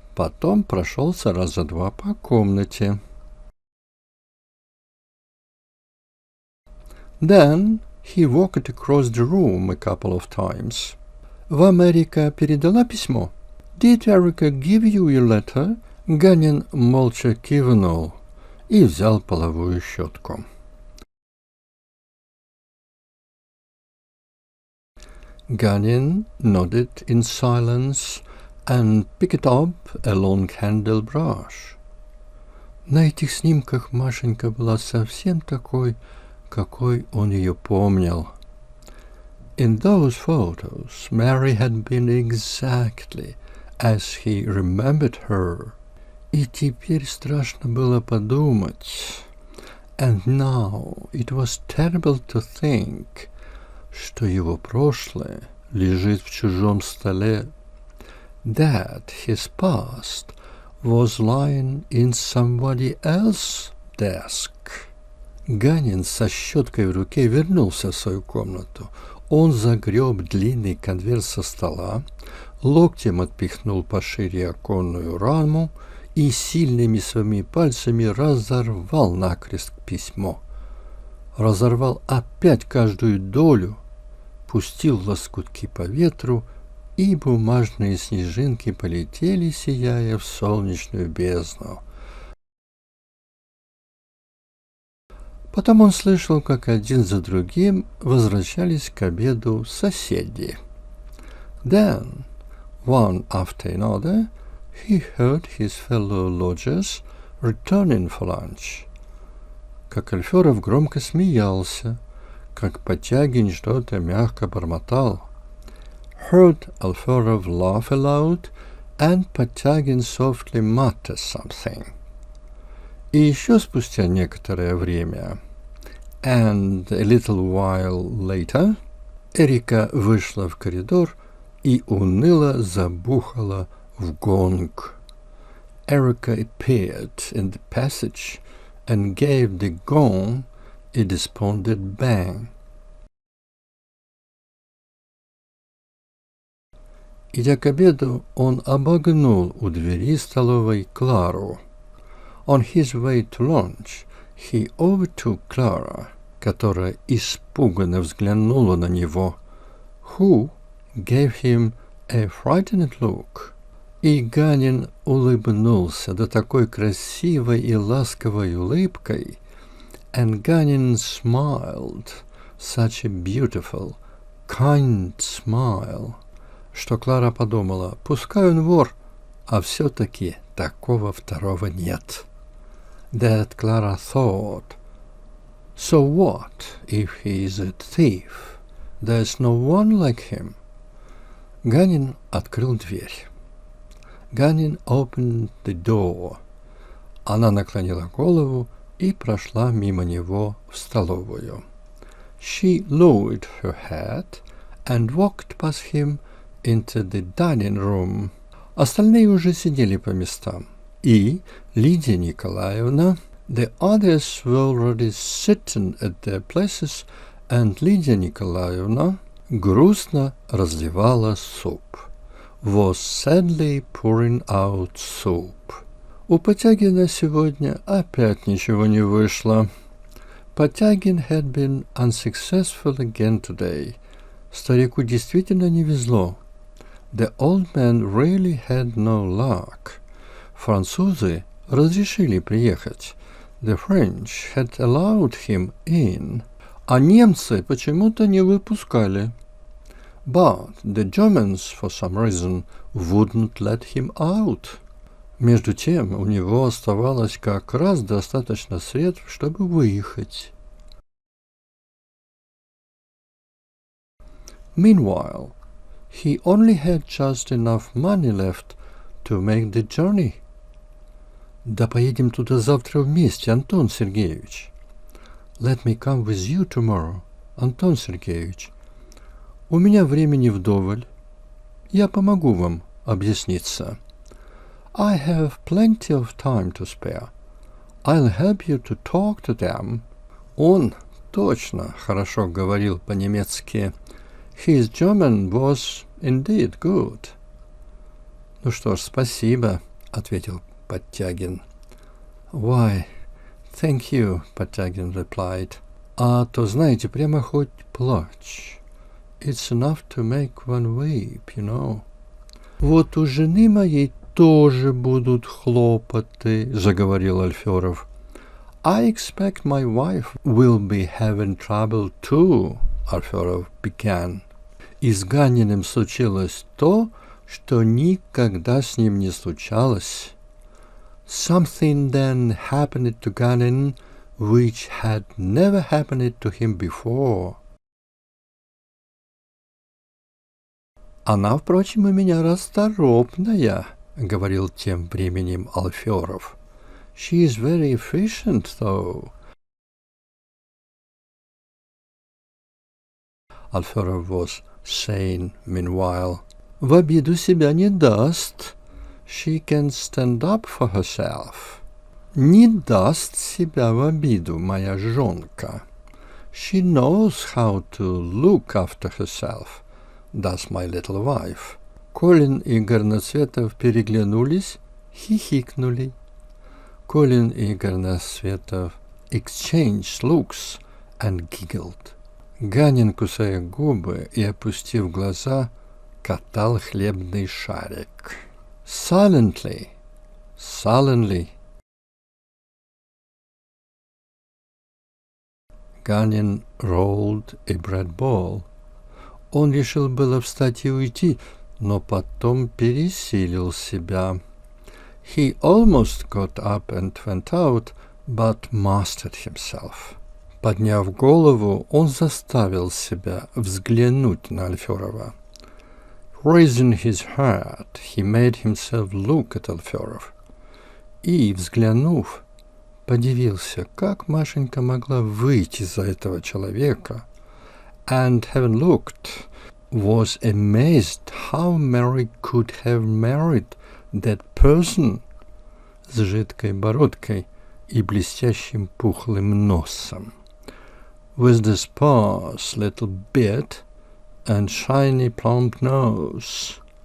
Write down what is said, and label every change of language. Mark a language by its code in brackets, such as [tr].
[ru] Потом прошелся раза два по комнате. [en] Then he walked across the room a couple of times. [ru] Вам Эрика передала письмо? [en] Did Erica give you your letter? [ru] Ганин молча кивнул и взял половую щетку. [en] Гаnin nodded in silence and picked up a long-handled brush. [ru] На этих снимках Машенька была совсем такой, какой он ее помнил. [en] In those photos, Mary had been exactly as he remembered her. [ru] И теперь страшно было подумать. [en] And now it was terrible to think, [ru] что его прошлое лежит в чужом столе. [en] That his past was lying in somebody else's desk. [ru] Ганин со щеткой в руке вернулся в свою комнату. Он загреб длинный конверт со стола, локтем отпихнул пошире оконную раму и сильными своими пальцами разорвал накрест письмо. Разорвал опять каждую долю, пустил лоскутки по ветру, и бумажные снежинки полетели, сияя в солнечную бездну. Потом он слышал, как один за другим возвращались к обеду соседи. [en] Then, one after another, he heard his fellow lodgers returning for lunch. [ru] Как Альферов громко смеялся, как Потягин что-то мягко бормотал. [en] Heard Alferov laugh aloud, and Потягин softly muttered something. [ru] И еще спустя некоторое время, [en] and a little while later, [ru] Эрика вышла в коридор и уныло забухала в гонг. [en] Erica appeared in the passage and gave the gong a despondent bang. [ru] Идя к обеду, он обогнул у двери столовой Клару. [en] On his way to lunch, he overtook Clara, [ru] которая испуганно взглянула на него, [en] who gave him a frightened look. [ru] И Ганин улыбнулся да такой красивой и ласковой улыбкой, [en] and Гаnin smiled such a beautiful, kind smile, [ru] что Клара подумала, пускай он вор, а все-таки такого второго нет. [en] That Clara thought, so what if he is a thief? There's no one like him. [ru] Ганин открыл дверь. [en] Гаnin opened the door. [ru] Она наклонила голову и прошла мимо него в столовую. [en] She lowered her head and walked past him into the dining room. [ru] Остальные уже сидели по местам. [en] И Лидия Николаевна, the others were already sitting at their places, and Лидия Николаевна [ru] грустно разливала суп. [en] Was sadly pouring out soup. [ru] У Потягина сегодня опять ничего не вышло. [en] Потягин had been unsuccessful again today. [ru] Старику действительно не везло. [en] The old man really had no luck. [ru] Французы разрешили приехать. [en] The French had allowed him in. [ru] А немцы почему-то не выпускали. [en] But the Germans, for some reason, wouldn't let him out. [ru] Между тем, у него оставалось как раз достаточно средств, чтобы выехать. [en] Meanwhile, he only had just enough money left to make the journey. [ru] Да поедем туда завтра вместе, Антон Сергеевич. [en] Let me come with you tomorrow, Антон Сергеевич. [ru] У меня времени вдоволь. Я помогу вам объясниться. [en] I have plenty of time to spare. I'll help you to talk to them. [ru] Он точно хорошо говорил по-немецки. [en] His German was indeed good. [ru] Ну что ж, спасибо, ответил Подтягин. [en] Why, thank you, Подтягин replied. [ru] А то, знаете, прямо хоть плачь. [en] It's enough to make one weep, you know. [ru] Вот у жены моей тоже будут хлопоты, заговорил Альферов. [en] I expect my wife will be having trouble too, Альферов began. [ru] И с Ганиным случилось то, что никогда с ним не случалось. [en] Something then happened to Ganin which had never happened to him before. [ru] Она, впрочем, у меня расторопная, говорил тем временем Альферов. [en] She is very efficient, though. Альферов was saying meanwhile. [ru] В обиду себя не даст. [en] She can stand up for herself. [ru] Не даст себя в обиду, моя жонка. [en] She knows how to look after herself. Does my little wife. [ru] Колин и Горноцветов переглянулись, хихикнули. [en] Колин и Горноцветов exchanged looks and giggled. [ru] Ганин, кусая губы и опустив глаза, катал хлебный шарик. [en] Silently, sullenly. Ганин rolled a bread ball. [ru] Он решил было встать и уйти, но потом пересилил себя. [en] He almost got up and went out, but mastered himself. [ru] Подняв голову, он заставил себя взглянуть на Альферова. [en] Raising his head, he made himself look at Альферов. [ru] И, взглянув, подивился, как Машенька могла выйти за этого человека. [en] And having looked, was amazed how Mary could have married that person [ru] с жидкой бородкой и блестящим пухлым носом, [en] with the sparse little beard and shiny plump nose.